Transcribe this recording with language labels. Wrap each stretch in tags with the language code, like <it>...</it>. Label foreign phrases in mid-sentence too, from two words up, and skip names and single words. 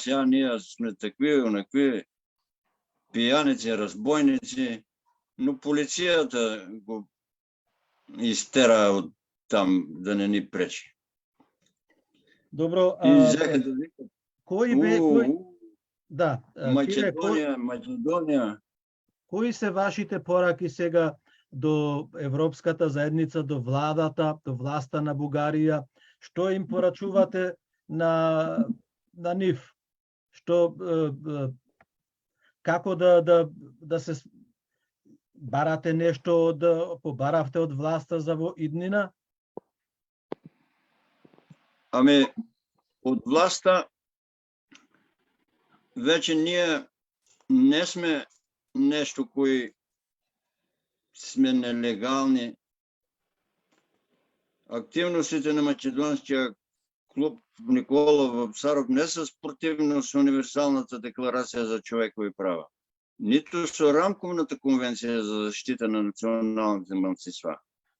<bg>Ние сме такви, онакви пияници, разбойници, но полицията го изтера от там да не ни пречи. Добро, и взеха да викат. Да, Македония.</bg> <mk>Кои се вашите пораки сега до Европската заедница, до владата, до власта на Бугарија? Што им порачувате на нив? Што како да се барате нешто, да побаравте од власта за во иднина?</mk> <bg>Ами, от власта вече ние не сме нещо, кои сме нелегални. Активностите на Македонския клуб Никола Вапцаров не са спортивно с Универсалната декларация за човекови права, нито с Рамковната конвенция за защита на националните малцинства.</bg>